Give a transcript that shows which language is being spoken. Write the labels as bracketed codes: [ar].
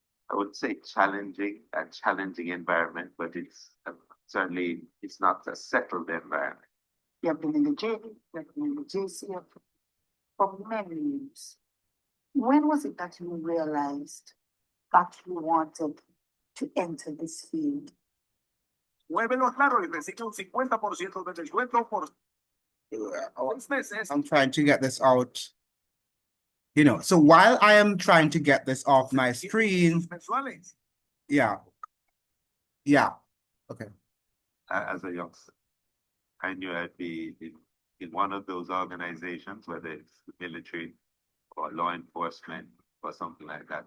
[en] I would say a challenging environment, but certainly it's not a settled environment. You have been in the JD, you have been in the JCF for many years. When was it that you realized that you wanted to enter this field? [es] Muévelo claro y recicla un 50% de descuento por 6 meses. [en] I'm trying to get this out. You know, so while I am trying to get this off my screen, yeah, okay. As a youngster, I knew I'd be in one of those organizations, whether it's the military or law enforcement or something like that.